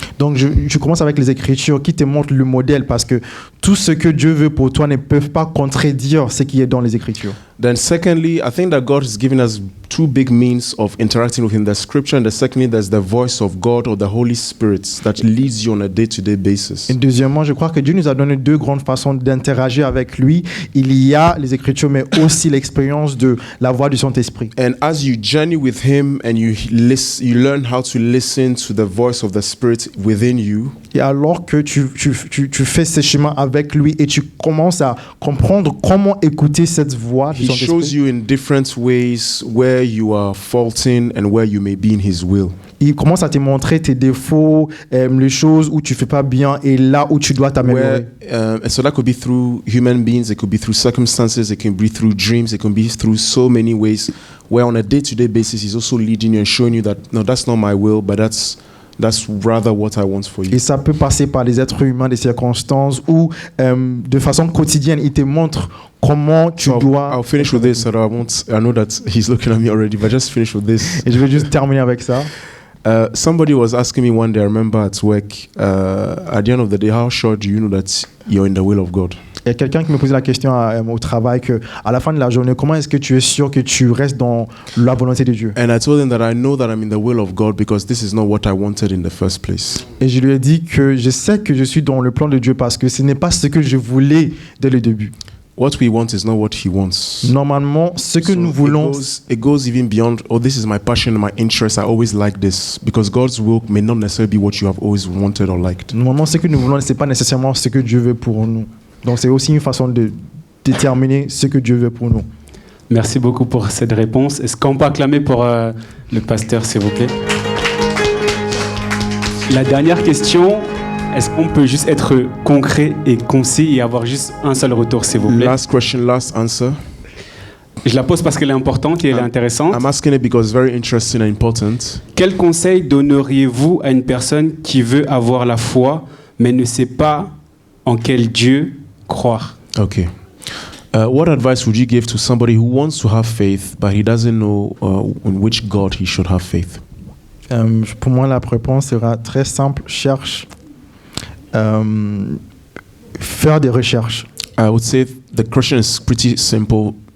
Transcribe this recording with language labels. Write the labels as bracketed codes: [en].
[fr] Donc je commence avec les Écritures qui te montrent le modèle parce que tout ce que Dieu veut pour toi ne peut pas contredire ce qui est dans les Écritures. [en] Then secondly, I think that God has given us two big means of interacting with him. There's scripture and secondly there's the voice of God or the Holy Spirit that leads you on a day-to-day basis. [fr] Et deuxièmement, je crois que Dieu nous a donné deux grandes façons d'interagir avec lui. Il y a les Écritures mais aussi l'expérience de la voix du Saint-Esprit. [en] And as you journey with him and you learn how to listen to the voice of the Spirit within you. [fr] Et alors que tu fais ce chemin avec lui et tu commences à comprendre comment écouter cette voix du [en] He shows you in different ways where you are faulting and where you may be in his will. [fr] Il commence à te montrer tes défauts, les choses où tu fais pas bien et là où tu dois t'améliorer. [en] And so that could be through human beings, it could be through circumstances, it can be through dreams, it can be through so many ways where on a day-to-day basis he's also leading you and showing you that no, that's not my will, but that's rather what I want for you. [fr] Et ça peut passer par des êtres humains, des circonstances où de façon quotidienne il te montre comment tu dois. [en] I'll finish with this, so I know that he's looking at me already, but just finish with this. [fr] Et je vais juste terminer avec ça. [en] Somebody was asking me one day, I remember at work, at the end of the day, how sure do you know that you're in the will of God? [fr] Il y a quelqu'un qui me posait la question au travail que à la fin de la journée, comment est-ce que tu es sûr que tu restes dans la volonté de Dieu? [en] And I told him that I know that I'm in the will of God because this is not what I wanted in the first place. [fr] Et je lui ai dit que je sais que je suis dans le plan de Dieu parce que ce n'est pas ce que je voulais dès le début. [en] What we want is not what he wants. [fr] Normalement, ce que nous voulons, [en] it goes even beyond, oh, this is my passion, my interest, I always like this. Because God's will may not necessarily be what you have always wanted or liked. [fr] Normalement, ce que nous voulons, ce n'est pas nécessairement ce que Dieu veut pour nous. Donc, c'est aussi une façon de déterminer ce que Dieu veut pour nous. Merci beaucoup pour cette réponse. Est-ce qu'on peut acclamer pour le pasteur, s'il vous plaît? La dernière question, est-ce qu'on peut juste être concret et concis et avoir juste un seul retour, s'il vous plaît? [en] Last question, last answer. [fr] Je la pose parce qu'elle est importante et elle est intéressante. [en] I'm asking it because it's very interesting and important. [fr] Quel conseil donneriez-vous à une personne qui veut avoir la foi, mais ne sait pas en quel Dieu croire? [en] Okay. What advice would you give to somebody who wants to have faith, but he doesn't know in which God he should have faith? [fr] Pour moi, la réponse sera très simple. Cherche. Faire des recherches. [en] I would say the question is pretty simple.